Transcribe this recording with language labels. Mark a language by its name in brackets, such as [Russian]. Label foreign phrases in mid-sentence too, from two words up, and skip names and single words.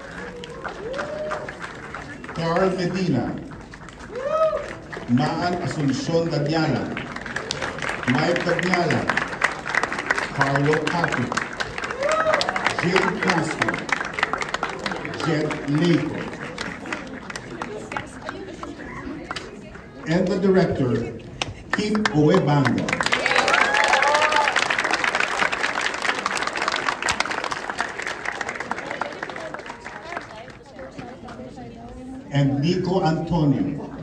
[English] Carl Medina. Maan Asuncion Danyala. Mike Danyala. Carlo Patrick. Jane Castro. Jet Leiko. And the director, Kim Owebanga. And Nico Antonio.